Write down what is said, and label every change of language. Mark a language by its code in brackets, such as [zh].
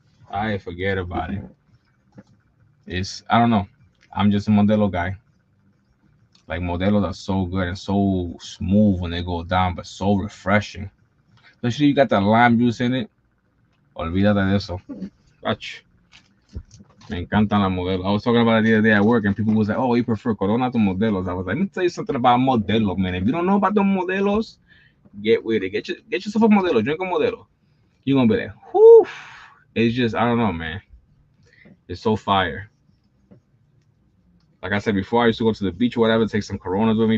[en] I forget about it. I don't know. I'm just a modelo guy. Like modelos are so good and so smooth when they go down, but so refreshing. Especially you got that lime juice in it. [es] Olvídate de eso. Ach, me encantan las modelos. [en] I was talking about it the other day at work, and people was like, "Oh, you prefer Corona to modelos?" I was like, "Let me tell you something about modelos, man. If you don't know about the modelos, get with it. Get yourself a modelo. Drink a modelo. You're gonna be like, whew. It's just, I don't know, man. It's so fire. Like I said before, I used to go to the beach or whatever, take some Coronas with me.